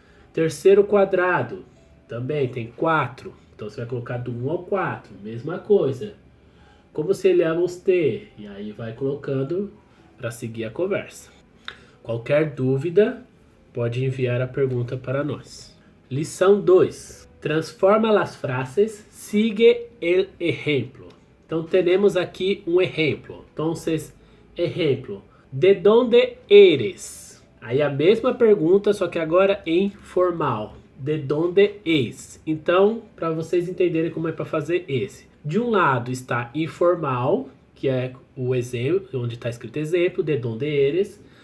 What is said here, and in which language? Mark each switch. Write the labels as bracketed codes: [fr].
[pt] Terceiro quadrado, também tem 4. Então você vai colocar do 1 ao 4, mesma coisa. Como se chamamos te? E aí vai colocando para seguir a conversa. Qualquer dúvida, pode enviar a pergunta para nós. Lição 2. [es] Transforma las frases, sigue el ejemplo. [pt] Então temos aqui um exemplo. Então, exemplo. [es] De donde eres? [pt] Aí a mesma pergunta, só que agora em formal. [es] De donde es? [pt] Então, para vocês entenderem como é para fazer esse. De um lado está informal, que é o exemplo, onde está escrito exemplo, [es] de donde eres.